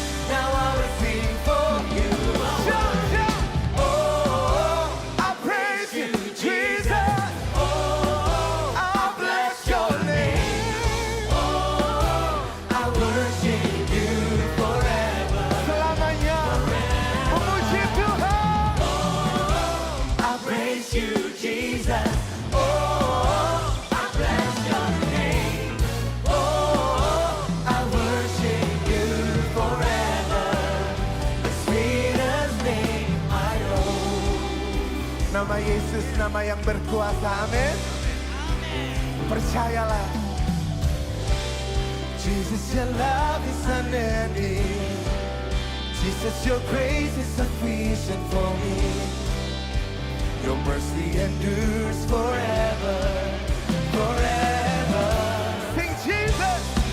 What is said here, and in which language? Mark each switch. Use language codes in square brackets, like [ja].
[en] Now I will sing for you. Oh, I praise you, Jesus. Oh, I bless your name. oh, I worship you forever. [id] Selamanya memuji Tuhan. [en] I praise you, Jesus. Oh, I bless your name. Oh, I worship you forever. The sweetest name I know. [id] Nama Yesus, nama yang berkuasa. Amin. Percayalah. [en] Jesus, your love is unending. Jesus, your grace is sufficient for me. Your mercy endures forever, forever. Sing Jesus,